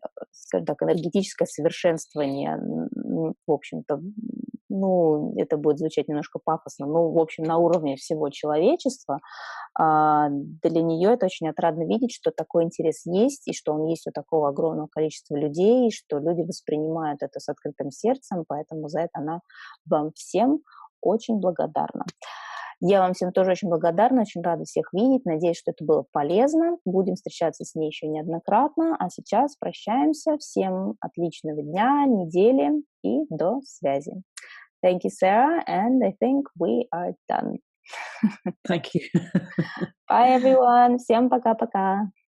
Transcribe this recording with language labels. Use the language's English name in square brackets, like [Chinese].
[Russian] скажем так, энергетическое совершенствование, в общем-то, это будет звучать немножко пафосно, в общем, на уровне всего человечества, для нее это очень отрадно видеть, что такой интерес есть, и что он есть у такого огромного количества людей, и что люди воспринимают это с открытым сердцем, поэтому за это она вам всем очень благодарна. Я вам всем тоже очень благодарна, очень рада всех видеть, надеюсь, что это было полезно. Будем встречаться с ней еще неоднократно, а сейчас прощаемся. Всем отличного дня, недели и до связи. [English] Thank you, Sarah, and I think we are done. Thank you. Bye, everyone. [Russian] Всем пока-пока.